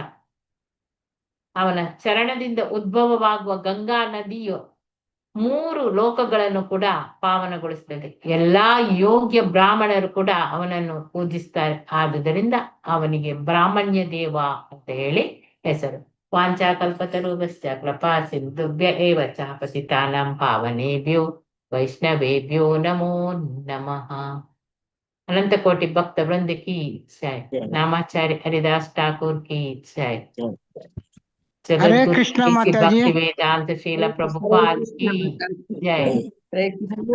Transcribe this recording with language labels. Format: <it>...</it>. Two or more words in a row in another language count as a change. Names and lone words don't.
<kn>ಅವನ ಚರಣದಿಂದ ಉದ್ಭವವಾಗುವ ಗಂಗಾ ನದಿಯು 3 ಲೋಕಗಳನ್ನು ಕೂಡ ಪಾವನಗೊಳಿಸುತ್ತದೆ. ಎಲ್ಲಾ ಯೋಗ್ಯ ಬ್ರಾಹ್ಮಣರು ಕೂಡ ಅವನನ್ನು ಪೂಜಿಸ್ತಾರೆ. ಆದುದರಿಂದ ಅವನಿಗೆ ಬ್ರಾಹ್ಮಣ್ಯ ದೇವ ಅಂತ ಹೇಳಿ ಹೆಸರು.</kn> <sa>ವಾಂಚಾಕಲ್ಪತರುಭ್ಯಶ್ಚ ಕೃಪಾ ಸಿಂಧುಭ್ಯ ಏವ ಚ ಪತಿತಾನಾಂ ಪಾವನೇಭ್ಯೋ ವೈಷ್ಣವೇಭ್ಯೋ ನಮೋ ನಮಃ.</sa> <hi>अनंत कोटि भक्त वृंद की जय. नामाचार्य हरिदास ठाकुर की जय. ಹರೇ ಜಗದ್ಗುರು ಕೃಷ್ಣ ಶ್ರೀ ಮಾತಾಜಿ. भक्ति वेदांत श्रील प्रभुपाद की जय.</hi>